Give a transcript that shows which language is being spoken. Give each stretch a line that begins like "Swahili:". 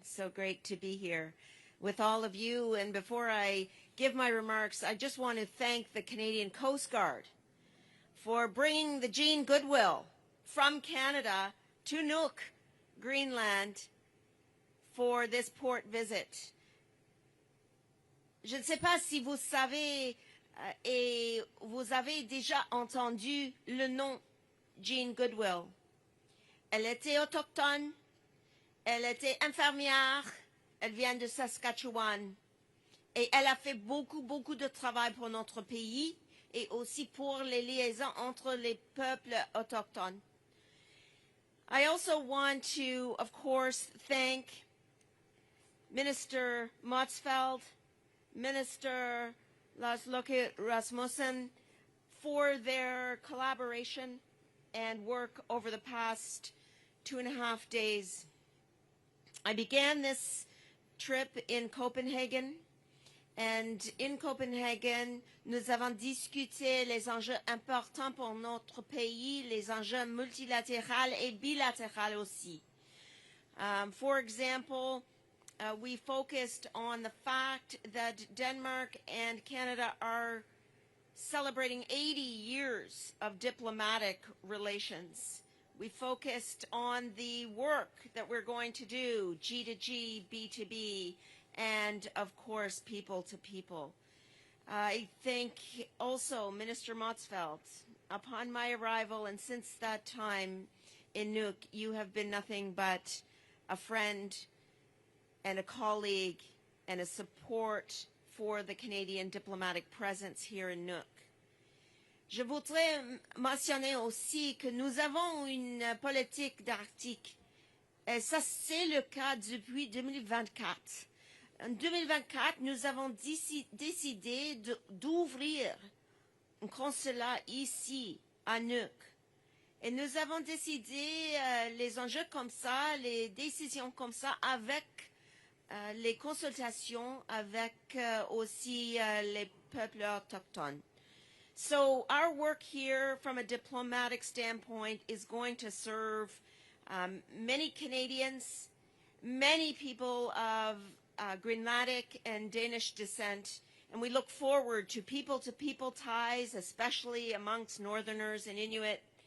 English: So great to be here with all of you. And before I give my remarks, I just want to thank the Canadian Coast Guard for bringing the Jean Goodwill from Canada to Nuuk, Greenland, for this port visit.
French: Je ne sais pas si vous savez et vous avez déjà entendu le nom Jean Goodwill. Elle était autochtone, elle était infirmière, elle vient de Saskatchewan et elle a fait beaucoup de travail pour notre pays et aussi pour les liaisons entre les peuples autochtones.
English: I also want to, of course, thank Minister Motzfeldt, Minister Lars Loekke Rasmussen for their collaboration and work over the past 2.5 days. I began this trip in Copenhagen,
French: and in Copenhagen, nous avons discuté les enjeux importants pour notre pays, les enjeux multilatéraux et bilatéraux aussi.
English: For example, we focused on the fact that Denmark and Canada are celebrating 80 years of diplomatic relations. We focused on the work that we're going to do, G to G, B to B, and of course, people to people. I thank also Minister Motzfeldt. Upon my arrival and since that time in Nuuk, you have been nothing but a friend and a colleague and a support for the Canadian diplomatic presence here in Nuuk.
French: Je voudrais mentionner aussi que nous avons une politique d'Arctique. Et ça, c'est le cas depuis 2024. En 2024, nous avons décidé d'ouvrir un consulat ici, à Nuuk. Et nous avons décidé les enjeux comme ça, les décisions comme ça, avec les consultations avec aussi les peuples autochtones.
English: So our work here from a diplomatic standpoint is going to serve many Canadians, many people of Greenlandic and Danish descent, and we look forward to people-to-people ties, especially amongst Northerners and Inuit.